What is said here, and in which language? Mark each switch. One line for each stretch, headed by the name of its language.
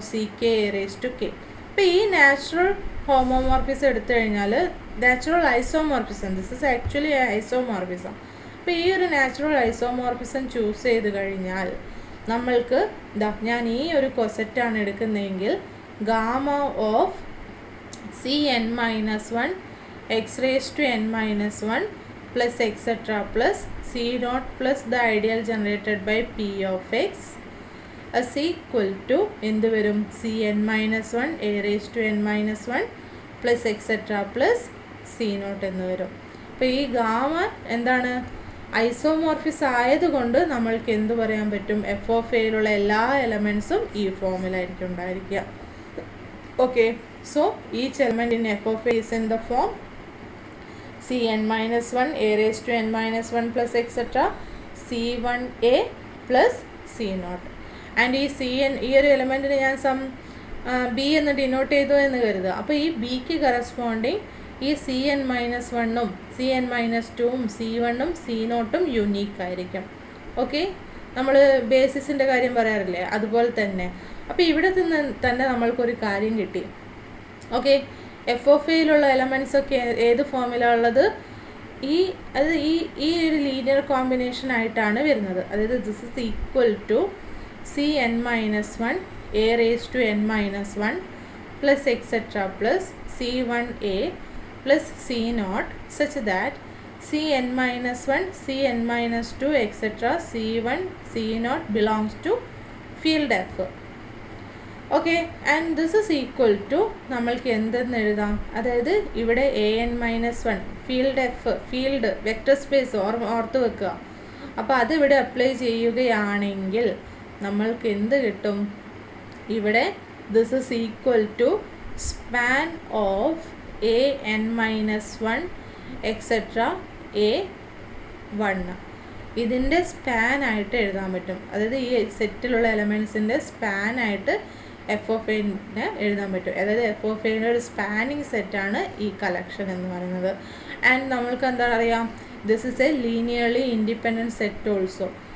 English: CK a raised to k.
Malayalam: അപ്പോൾ ഈ natural homomorphism എടുത്തു കഴിഞ്ഞാൽ natural isomorphism,
English: This is actually isomorphism.
Malayalam: അപ്പോൾ ഈ ഒരു നാച്ചുറൽ ഐസോമോർഫിസം ചൂസ് ചെയ്ത് കഴിഞ്ഞാൽ നമ്മൾക്ക് ഞാൻ ഈ ഒരു കൊസെറ്റാണ് എടുക്കുന്നതെങ്കിൽ
English: Gamma of Cn-1 x raised to n-1 plus etc. plus C0 plus the ideal generated by P of x is equal to
Malayalam: എന്ത് വരും?
English: Cn-1 a raised to n-1 plus etc. plus C0
Malayalam: എന്ന് വരും. അപ്പോൾ ഈ gamma എന്താണ്? ഐസോമോർഫിസ് ആയതുകൊണ്ട് നമ്മൾക്ക് എന്ത് പറയാൻ പറ്റും? എഫ് ഓഫ് എയിലുള്ള എല്ലാ എലമെൻറ്റ്സും ഈ ഫോമിലായിരിക്കും ഉണ്ടായിരിക്കുക.
English: Okay, so each element in F of A is in the form Cn-1 a raised to n-1 plus etc. C1a plus C0.
Malayalam: And ഈ ഈ ഒരു എലമെൻറ്റിന് ഞാൻ ബി എന്ന് ഡിനോട്ട് ചെയ്തു എന്ന് കരുതുക. അപ്പോൾ ഈ ബിക്ക് കറസ്പോണ്ടിങ് ഈ Cn-1ഉം Cn-2ഉം C1ഉം C0ഉം യുണീക്ക് ആയിരിക്കും. ഓക്കെ, നമ്മൾ ബേസിസിൻ്റെ കാര്യം പറയാറില്ലേ, അതുപോലെ തന്നെ. അപ്പോൾ ഇവിടെ നിന്ന് തന്നെ നമ്മൾക്കൊരു കാര്യം കിട്ടി. ഓക്കെ, എഫ് ഓഫ് എയിലുള്ള എലമെൻറ്റ്സ് ഒക്കെ ഏത് ഫോമിലാണ് ഉള്ളത്? അത് ഈ ഒരു ലീനിയർ കോമ്പിനേഷൻ ആയിട്ടാണ് വരുന്നത്. അതായത്
English: This is equal to Cn-1 a raised to n-1 plus etc. plus C1a plus C0 such that Cn-1, Cn-2 etc. C1, C0 belongs to field F. Okay, and this is equal to
Malayalam: നമ്മൾക്ക് എന്തെന്ന് എഴുതാം? അതായത് ഇവിടെ an-1 field F, field vector space ഓർത്ത് വെക്കുക. അപ്പോൾ അതിവിടെ apply ചെയ്യുകയാണെങ്കിൽ നമ്മൾക്ക് എന്ത് കിട്ടും? ഇവിടെ
English: this is equal to span of a n minus 1 etc. a1.
Malayalam: ഇതിൻ്റെ സ്പാൻ ആയിട്ട് എഴുതാൻ പറ്റും. അതായത് ഈ സെറ്റിലുള്ള എലമെൻസിൻ്റെ സ്പാൻ ആയിട്ട് എഫ് ഓഫ് എനെ എഴുതാൻ പറ്റും. അതായത് എഫ് ഓഫ് എയുടെ ഒരു സ്പാനിങ് സെറ്റാണ് ഈ കളക്ഷൻ എന്ന് പറയുന്നത്.
English: and
Malayalam: നമ്മൾക്ക് എന്താ അറിയാം,
English: This is a linearly independent set also.